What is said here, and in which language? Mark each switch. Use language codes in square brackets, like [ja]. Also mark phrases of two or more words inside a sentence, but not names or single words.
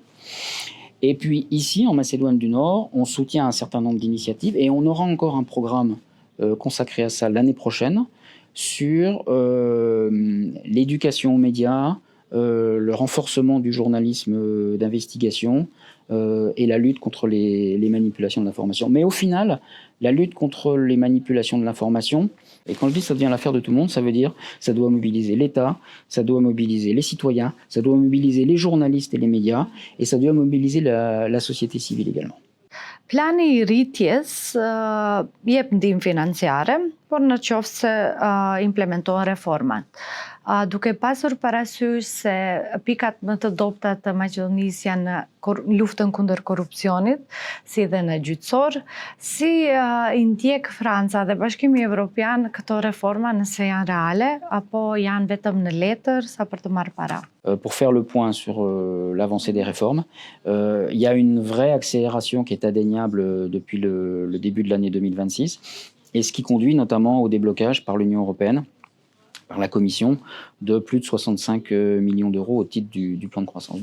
[fr] Et puis ici, en Macédoine du Nord, on soutient un certain nombre d'initiatives et on aura encore un programme consacré à ça l'année prochaine sur l'éducation aux médias, le renforcement du journalisme d'investigation et la lutte contre les manipulations de l'information. Mais au final, la lutte contre les manipulations de l'information, et quand je dis ça devient l'affaire de tout le monde, ça veut dire ça doit mobiliser l'État, ça doit mobiliser les citoyens, ça doit mobiliser les journalistes et les médias, et ça doit mobiliser la société civile également. [sq] Plani I rritjes jep ndihmë financiare, por në qoftë se implementohen reformat. Duke pasur parasysh se pikat më të dobta të Maqedonisë janë luftën kundër korrupsionit, si dhe në gjyqësor, si I ndjek Franca dhe Bashkimi Evropian këto reforma nëse janë reale apo janë vetëm në letër sa për të marrë para? [fr] Pour faire le point sur l'avancée des réformes, il y a une vraie accélération qui est indéniable depuis le début de l'année 2026, et ce qui conduit notamment au déblocage par l'Union européenne, par la Commission, de plus de 65 millions d'euros au titre du plan de croissance.